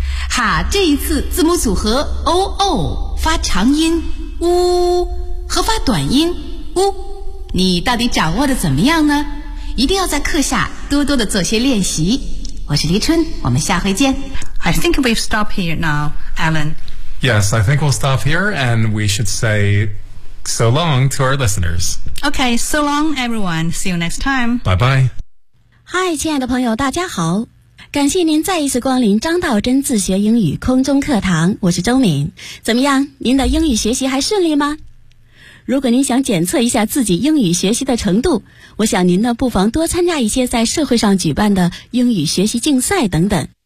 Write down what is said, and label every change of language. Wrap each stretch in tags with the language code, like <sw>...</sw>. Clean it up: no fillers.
<zh>哈，这一次字母组合 OO 发长音呜和发短音呜，你到底掌握的怎么样呢？一定要在课下多多的做些练习。我是黎春，我们下回见。</zh> <en>I think we've stopped here now, Alan. Yes, I think we'll stop here, and we should say so long to our listeners. Okay, so long, everyone. See you next time. Bye-bye.</en> <zh>Hi, 亲爱的朋友，大家好。感谢您再一次光临张道真自学英语空中课堂，我是周敏。怎么样，您的英语学习还顺利吗？如果您想检测一下自己英语学习的程度，我想您呢，不妨多参加一些在社会上举办的英语学习竞赛等等。</zh>